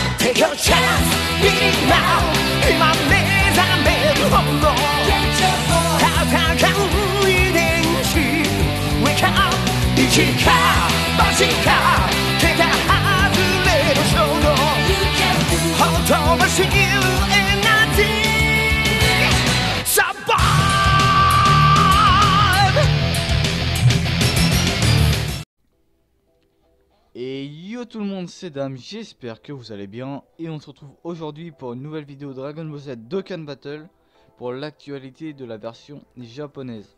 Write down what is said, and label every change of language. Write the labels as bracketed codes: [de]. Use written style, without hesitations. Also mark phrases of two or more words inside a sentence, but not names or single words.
[en] Take your chance, beat it now. [ja] 今目覚めるほど戦う遺伝子 [en] Wake up [ja] 一か八か手が外れる衝動ほとばしるエナジーサバ [fr] Et yo tout le monde, c'est Dame, j'espère que vous allez bien et on se retrouve aujourd'hui pour une nouvelle vidéo Dragon Ball Z Dokkan Battle pour l'actualité de la version japonaise.